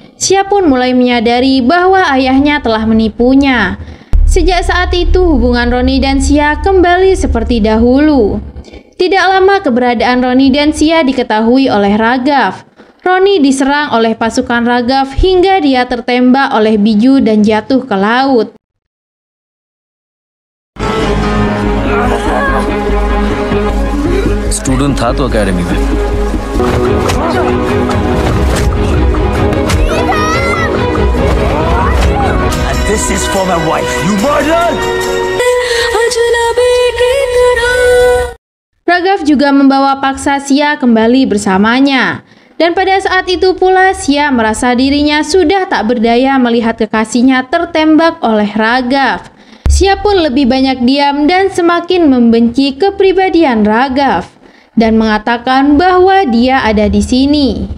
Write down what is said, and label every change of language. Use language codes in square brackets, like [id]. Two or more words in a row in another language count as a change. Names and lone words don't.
[id] Sia pun mulai menyadari bahwa ayahnya telah menipunya. Sejak saat itu hubungan Ronnie dan Sia kembali seperti dahulu. Tidak lama keberadaan Ronnie dan Sia diketahui oleh Raghav. Ronnie diserang oleh pasukan Raghav hingga dia tertembak oleh Biju dan jatuh ke laut. [hi] स्टूडेंट था तो एकेडमी में। [en] And this is for my wife. You murdered! [id] Raghav juga membawa paksa Sia kembali bersamanya. Dan pada saat itu pula Sia merasa dirinya sudah tak berdaya melihat kekasihnya tertembak oleh Raghav. Sia pun lebih banyak diam dan semakin membenci kepribadian Raghav dan mengatakan bahwa dia ada di sini.